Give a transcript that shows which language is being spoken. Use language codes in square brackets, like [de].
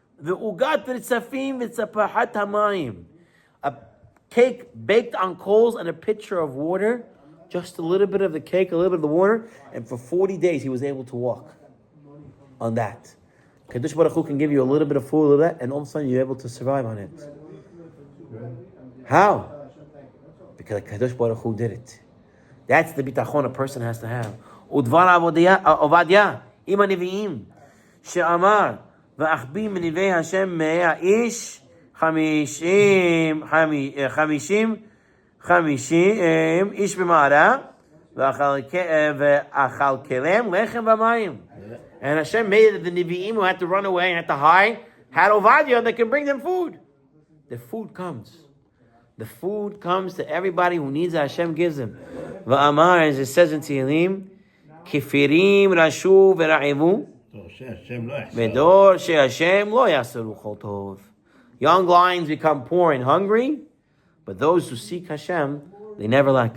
[en] The ugat ritzafim v'tzapahat hamayim, a cake baked on coals and a pitcher of water, just a little bit of the cake, a little bit of the water, and for 40 days he was able to walk on that. Kadosh Baruch Hu can give you a little bit of food of that, and all of a sudden you're able to survive on it. How? Because Kadosh Baruch Hu did it. That's the bitachon a person has to have. [he] Udvar Ovadia, ima nevi'im, she'amar, ואחבי מנביאי השם 100 איש 50 איש במערה ואכלכלם לחם ומים. [en] And Hashem made it the Nevi'im who had to run away and had to hide had Ovadia that can bring them food. The food comes. The food comes to everybody who needs it. Hashem gives them. Va'amar, as it says in Tehillim, Kifirim rashu v'ra'ivu young lions become poor and hungry, but those who seek Hashem, they never lack.